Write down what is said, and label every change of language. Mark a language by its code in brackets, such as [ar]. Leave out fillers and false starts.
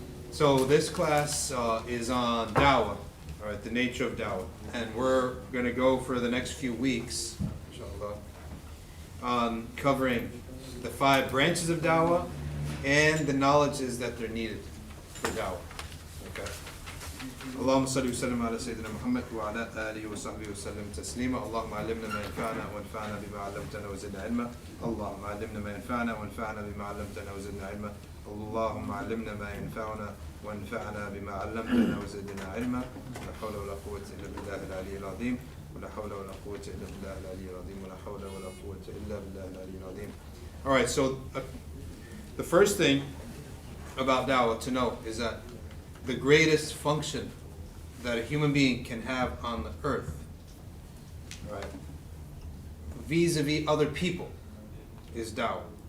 [en] So this class is on Dawah, all right, the nature of Dawah, and we're going to go for the next few weeks, inshallah, on covering the 5 branches of Dawah and the knowledges that they're needed for Dawah. Okay. [ar] اللهم صل وسلم على سيدنا محمد وعلى آله وصحبه وسلم تسليما. اللهم علمنا ما ينفعنا وانفعنا بما علمتنا وزدنا علما. اللهم علمنا ما ينفعنا وانفعنا بما علمتنا وزدنا علما. اللهم علمنا ما ينفعنا وانفعنا بما علمتنا وزدنا علما. لا حول ولا قوة إلا بالله العلي العظيم. ولا حول ولا قوة إلا بالله العلي العظيم. ولا حول ولا قوة إلا بالله العلي العظيم. [en] All right, so the first thing about Dawah to know is that the greatest function that a human being can have on the earth, right, vis-a-vis other people, is Dawah.